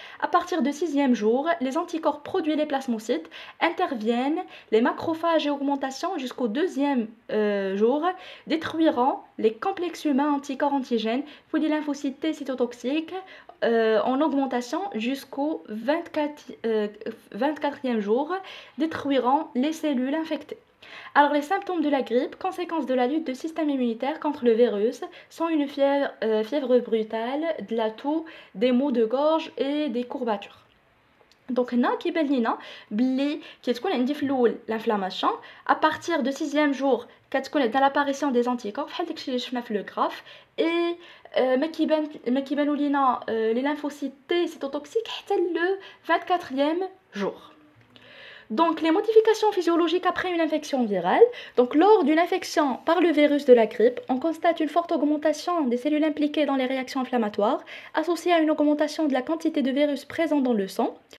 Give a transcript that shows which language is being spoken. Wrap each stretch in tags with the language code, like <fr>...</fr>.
<fr>À partir du 6e jour, les anticorps produits les plasmocytes interviennent, les macrophages et augmentation jusqu'au 2e jour, détruiront les complexes humains anticorps antigènes, puis les lymphocytes T cytotoxiques en augmentation jusqu'au 24e jour, détruiront les cellules infectées. Alors les symptômes de la grippe, conséquence de la lutte du système immunitaire contre le virus, sont une fièvre brutale, de la toux, des maux de gorge et des courbatures.</fr> <ar>Donc هنا كيبان لينا بلي كتكون عندي في الاول l'inflammation.</ar> <fr>À partir du 6e jour كتكون عندنا l'apparition des anticorps بحال داكشي اللي شفنا في لو غراف. Et ما كيبانوا لينا les lymphocytes T cytotoxiques حتى le 24e jour. Donc, les modifications physiologiques après une infection virale. Donc, lors d'une infection par le virus de la grippe, on constate une forte augmentation des cellules impliquées dans les réactions inflammatoires, associée à une augmentation de la quantité de virus présent dans le sang.</fr>